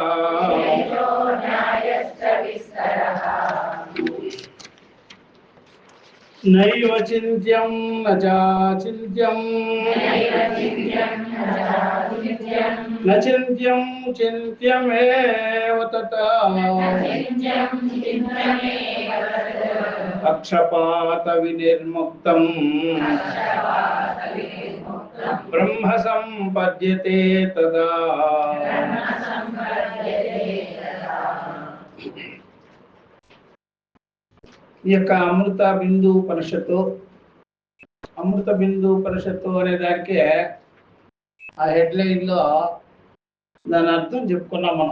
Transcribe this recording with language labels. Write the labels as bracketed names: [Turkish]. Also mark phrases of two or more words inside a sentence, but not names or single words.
[Sanskrit] नैव चिन्त्यं न चाचिन्त्यं न चिन्त्यं चिन्त्यमेव तथा पक्षपातविनिर्मुक्तं ब्रह्म सम्पद्यते तदा। [Telugu] ఈ యొక్క అమృత బిందు ఉపనిషత్తు అనే దానికి ఆ హెడ్లైన్ లో దాని అర్థం చెప్పుకున్నాం మనం.